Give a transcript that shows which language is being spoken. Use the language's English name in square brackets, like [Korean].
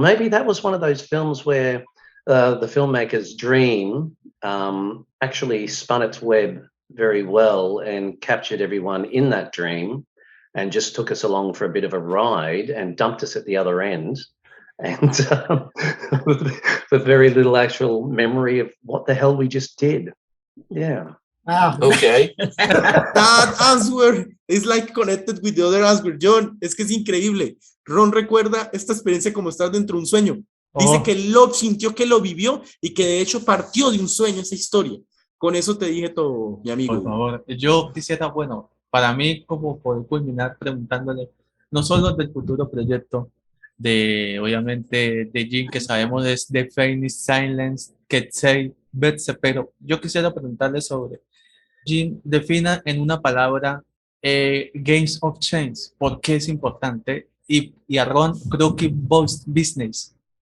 [English] Maybe that was one of those films where the filmmaker's dream actually spun its web very well and captured everyone in that dream, and just took us along for a bit of a ride and dumped us at the other end, and with very little actual memory of what the hell we just did. Yeah. Wow. Okay. That answer is like connected with the other answer. [Spanish] Jhon, es que es increíble. Ron recuerda esta experiencia como estar dentro de un sueño. Dice que lo sintió, que lo vivió, y que de hecho partió de un sueño esa historia. Con eso te dije todo, mi amigo. Por favor, yo quisiera, bueno, para mí, como poder culminar preguntándole, no solo del futuro proyecto, obviamente, de Jhon, que sabemos es Deafening, Silence, Keepsake, Vexed, pero yo quisiera preguntarle sobre Jhon, defina en una palabra Games of Chance, ¿por qué es importante? Y a Ron, Crooked Business.